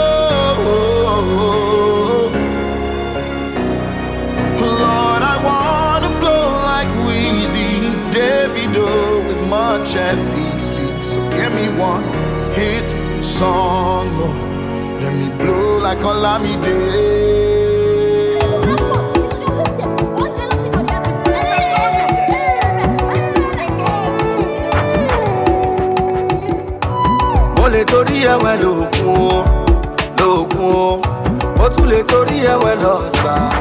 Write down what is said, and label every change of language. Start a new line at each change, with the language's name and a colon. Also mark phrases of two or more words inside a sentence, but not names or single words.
English: Lord, I wanna blow like Weezy, Davido with much easy. So give me one hit song, Lord. Let me blow like Olamide.
Yoruba: Mo lè torí ẹ̀wẹ̀ lókun o, mo tún lè torí ẹ̀wẹ̀ lọ́sà.